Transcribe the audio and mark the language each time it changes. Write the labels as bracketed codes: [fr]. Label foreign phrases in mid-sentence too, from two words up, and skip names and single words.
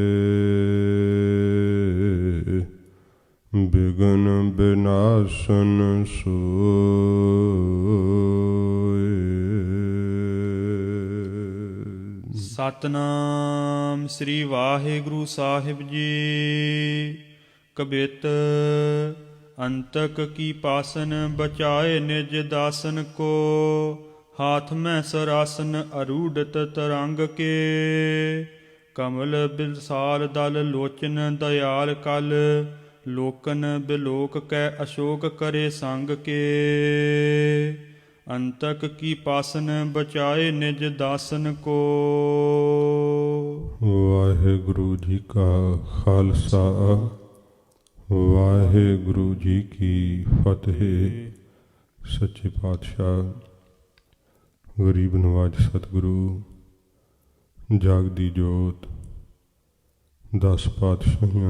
[pa] ਬਿਗਨ ਬਿਨਾਸਨ ਸੋਇ। ਸਤਿਨਾਮ ਸ੍ਰੀ ਵਾਹਿਗੁਰੂ ਸਾਹਿਬ ਜੀ। [hi] ਕਬਿਤ ਅੰਤਕ ਕੀ ਪਾਸਨ ਬਚਾਏ ਨਿਜ ਦਾਸਨ ਕੋ हाथ में सरासन अरूढ़त तरंग के कमल बिलसाल दल लोचन दयाल कल लोकन बिलोक कै अशोक करे संग के अंतक की पासन बचाए निज दासन को [pa] ਵਾਹਿਗੁਰੂ ਜੀ ਕਾ ਖਾਲਸਾ ਵਾਹਿਗੁਰੂ ਜੀ ਕੀ ਫਤਿਹ। ਸੱਚੇ ਪਾਤਸ਼ਾਹ ਗਰੀਬ ਨਵਾਜ ਸਤਿਗੁਰੂ ਜਾਗਦੀ ਜੋਤ 10 ਪਾਤਸ਼ਾਹੀਆਂ